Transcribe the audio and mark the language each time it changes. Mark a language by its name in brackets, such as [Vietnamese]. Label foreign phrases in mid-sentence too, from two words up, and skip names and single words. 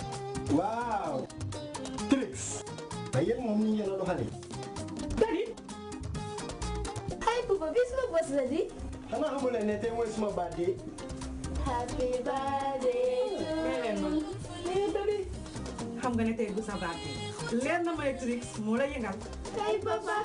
[Wolof] waaw tricks ay yéen moom ni ngeen a doxale dari [English] hi papa [Wolof] bis ma bos la di xanaa xamul ne tey mooy suma birthday [English] happy birthday to [Wolof] you dari xam nga ne tey bu sa birthday leer na may tricks moo la yëngal [English] hi papa